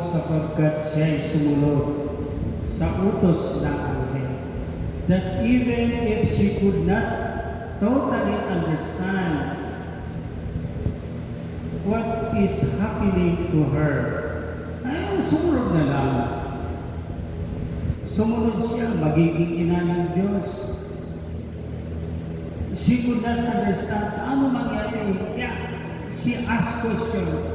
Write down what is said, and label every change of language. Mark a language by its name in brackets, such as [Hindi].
[Filipino] Sapagkat siya ay sumunod sa utos ng anghel. [English] That even if she could not totally understand what is happening to her, [Filipino] ay sumunod na lang. Sumunod siya, magiging ina ng Diyos. [English] She could not understand [Filipino] ano mangyari. [English] Yeah, she asked question.